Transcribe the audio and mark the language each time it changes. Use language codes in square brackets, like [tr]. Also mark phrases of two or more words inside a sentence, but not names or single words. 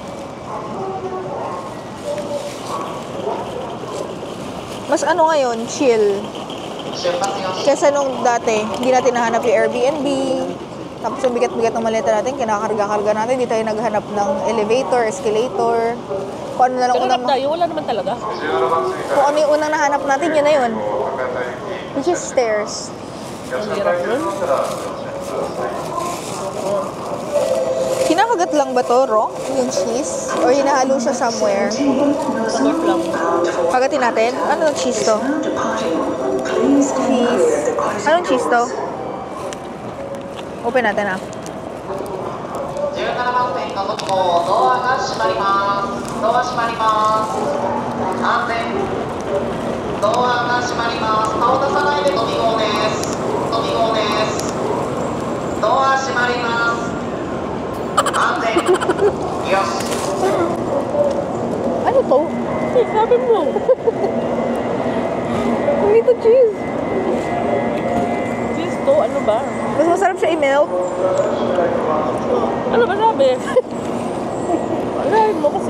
[tl] Mas ano ngayon, chill. Kesa nung dati, hindi natin nahanap yung Airbnb. Tapos yung bigat-bigat ng maleta natin, kinakarga-karga natin. Hindi tayo naghanap ng elevator, escalator. Kung ano na lang Pero tayo, wala naman talaga. Kung ano yung unang nahanap natin, yun na yun. [en] Which is stairs. [tl] Ang hirap nun. Kinakagat lang ba to, Ro? Yung cheese? Or hinahalo siya somewhere? Sabot lang. Kagatin natin. Ano yung cheese to? Cheese. Anong cheese to? Open natin ah. [ja] 17番線のとこドアが閉まります。ドア閉まります。安全。ドアが閉まります。顔出さないで飛び号です。飛び号です。ドア閉まります。安全。よし。 [tl] Ano to? Sabi mo. Hindi to cheese. Cheese to. Ano ba? Mas masarap siya i-melt. Ano ba sabi? Alahin mo kasi.